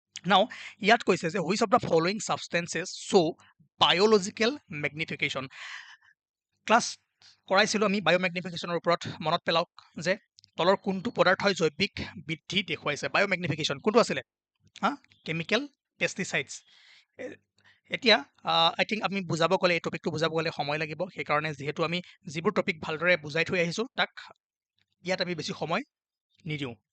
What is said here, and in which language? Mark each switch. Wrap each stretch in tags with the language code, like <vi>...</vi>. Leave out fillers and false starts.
<en>now</en> <as>ইয়াত কৈছে যে</as> <en>Which of the following substances show' biological magnification.</en> <as>Class কৰাইছিলোঁ আমি বায়'মেগনিফিকেশ্যনৰ ওপৰত, মনত পেলাওক যে তলৰ কোনটো পদাৰ্থই জৈৱিক বৃদ্ধি দেখুৱাইছে। বায়'মেগনিফিকেশ্যন কোনটো আছিলে, কেমিকেল পেষ্টিচাইডছ। এতিয়া</as> <en>I think</en> <as>আমি বুজাব গ'লে, এই টপিকটো বুজাব গ'লে সময় লাগিব, সেইকাৰণে যিহেতু আমি যিবোৰ টপিক ভালদৰে বুজাই থৈ আহিছোঁ তাক ইয়াত আমি বেছি সময় নিদিওঁ।</as>